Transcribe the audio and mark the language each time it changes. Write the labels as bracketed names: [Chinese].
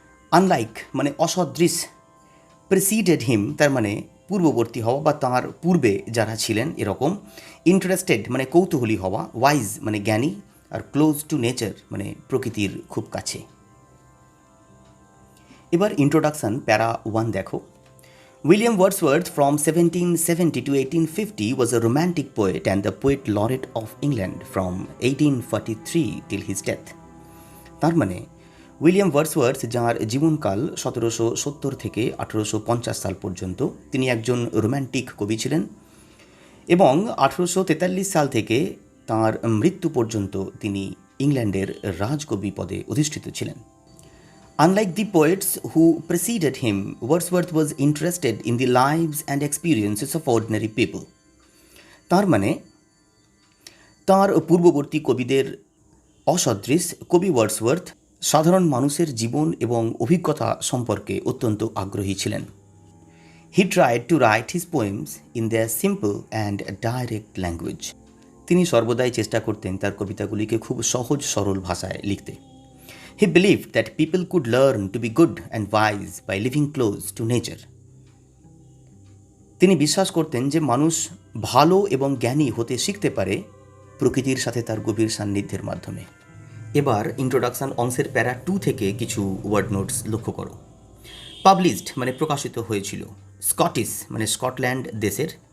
[Bangla] Unlike মানে অসদৃশ। Preceded হিম, তার মানে পূর্ববর্তী হওয়া বা তাঁর পূর্বে যারা ছিলেন এরকম। ইন্টারেস্টেড মানে কৌতূহলী হওয়া। ওয়াইজ মানে জ্ঞানী। আর ক্লোজ টু নেচার মানে প্রকৃতির খুব কাছে। এবার ইন্ট্রোডাকশন প্যারা 1 দেখো। [English] William Wordsworth from 1770 to 1850 was a romantic poet and the poet laureate of England from 1843 till his death. [Bangla] তার মানে উইলিয়াম ওয়ার্ডসওয়ার্থ, যাঁর জীবনকাল 1770 থেকে 1850 সাল পর্যন্ত, তিনি একজন রোম্যান্টিক কবি ছিলেন এবং 1843 সাল থেকে তাঁর মৃত্যু পর্যন্ত তিনি ইংল্যান্ডের রাজকবি পদে অধিষ্ঠিত ছিলেন। [English] Unlike the poets who preceded him, Wordsworth was interested in the lives and experiences of ordinary people. [Bangla] তার মানে তাঁর পূর্ববর্তী কবিদের অসদৃশ কবি ওয়ার্ডসওয়ার্থ সাধারণ মানুষের জীবন এবং অভিজ্ঞতা সম্পর্কে অত্যন্ত আগ্রহী ছিলেন। [English] He tried to write his poems in their simple and direct language. [Bangla] তিনি সর্বদাই চেষ্টা করতেন তার কবিতাগুলিকে খুব সহজ সরল ভাষায় লিখতে। [English] He believed that people could learn to be good and wise by living close to nature. [Bangla] তিনি বিশ্বাস করতেন যে মানুষ ভালো এবং জ্ঞানী হতে শিখতে পারে প্রকৃতির সাথে তার গভীর সান্নিধ্যের মাধ্যমে। এবার ইন্ট্রোডাকশন অংশের প্যারা 2 থেকে কিছু ওয়ার্ড নোটস লক্ষ্য করো। পাবলিশড মানে প্রকাশিত হয়েছিল। স্কটিশ মানে স্কটল্যান্ড দেশের।